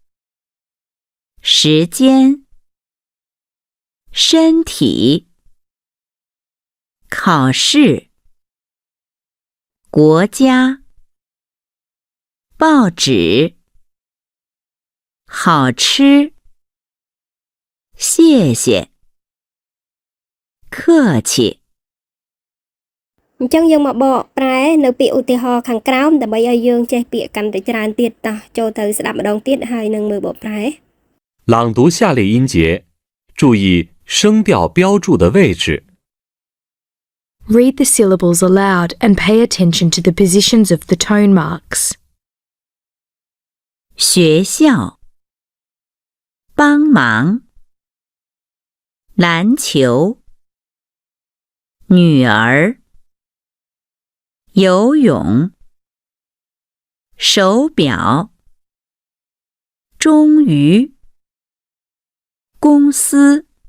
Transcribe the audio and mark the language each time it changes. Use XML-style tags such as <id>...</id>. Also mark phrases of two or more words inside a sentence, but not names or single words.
<zh>时间，身体，考试，国家，报纸，好吃，谢谢，客气。</zh> <km>អញ្ចឹងយើងមកបកប្រែនៅពាក្យឧទាហរណ៍ខាងក្រោមដើម្បីឲ្យយើងចេះពាក្យកាន់តែច្រើនទៀតតោះចូលទៅស្ដាប់ម្ដងទៀតហើយនឹងមើលបកប្រែ</km> <zh>朗读下列音节，注意声调标注的位置。</zh> <en>Read the syllables aloud and pay attention to the positions of the tone marks.</en> <zh>学校，帮忙，篮球，女儿，游泳，手表，终于，公司，</zh>